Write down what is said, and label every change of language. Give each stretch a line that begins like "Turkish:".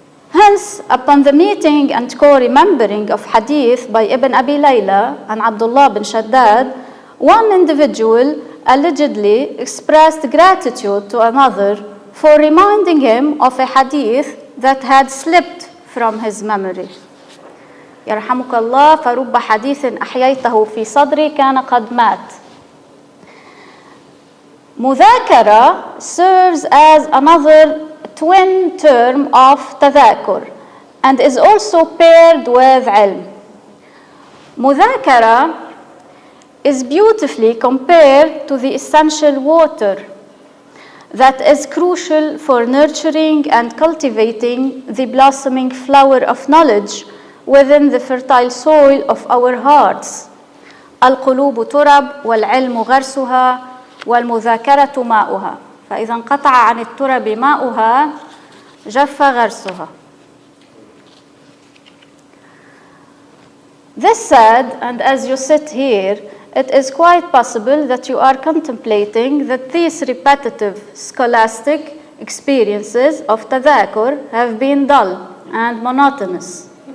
English: Hence, upon the meeting and co-remembering of hadith by Ibn Abi Layla and Abdullah bin Shaddad, one individual allegedly expressed gratitude to another for reminding him of a hadith that had slipped from his memory.
Arabic: يرحمك الله فرب حديث أحييته في صدري كان قد مات.
English: مذاكرة serves as another twin term of tadhakur and is also paired with ilm. مذاكرة is beautifully compared to the essential water that is crucial for nurturing and cultivating the blossoming flower of knowledge within the fertile soil of our hearts.
Arabic: القلوب ترب والعلم غرسها والمذاكرة ماؤها. فإذا انقطع عن الترب ماؤها جف غرسها.
English: This said, and as you sit here, it is quite possible that you are contemplating that these repetitive scholastic experiences of tadhakur have been dull and monotonous.